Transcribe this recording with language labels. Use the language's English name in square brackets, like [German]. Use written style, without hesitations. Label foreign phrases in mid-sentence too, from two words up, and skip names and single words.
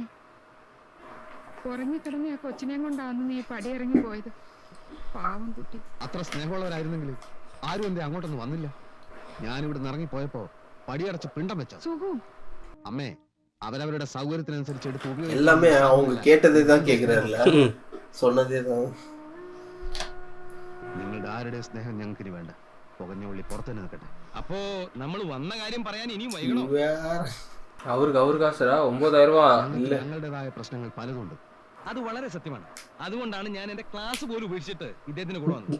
[Malayalam] ഉറങ്ങിക്കിടന്ന ആ കൊച്ചിനെയും കൊണ്ടാന്ന് നീ പടിയിറങ്ങി പോയത്. പാവം കുട്ടി. അത്ര സ്നേഹമുള്ളവരായിരുന്നെങ്കിൽ ആരും എന്റെ അങ്ങോട്ടൊന്നും വന്നില്ല. ഞാനിവിടെ ഇറങ്ങിപ്പോയപ്പോ പടിയടച്ച് പിണ്ടം വെച്ച അമ്മേ, അവരവരുടെ സൗകര്യത്തിനനുസരിച്ച് എടുത്ത് ഉപയോഗിക്കും. [Tamil] எல்லாமே அவங்க கேட்டதே தான் கேக்குறாருல, சொன்னதே தான். [Malayalam] നിങ്ങളുടെ ആരുടെ സ്നേഹം ഞങ്ങൾക്ക് വേണ്ട. പുകഞ്ഞ ഉള്ളി പുറത്തുതന്നെ നിൽക്കട്ടെ. അപ്പോ നമ്മൾ വന്ന കാര്യം പറയാൻ ഇനിയും വൈകണോ? അവർക്ക് കാശാ 9,000 രൂപ ഇല്ല. ഞങ്ങളുടേതായ പ്രശ്നങ്ങൾ പലതുണ്ട്. അത് വളരെ സത്യമാണ്. അതുകൊണ്ടാണ് ഞാൻ എന്റെ ക്ലാസ് പോലും ഉപേക്ഷിച്ചിട്ട് ഇദ്ദേഹത്തിന് കൂടെ വന്നത്.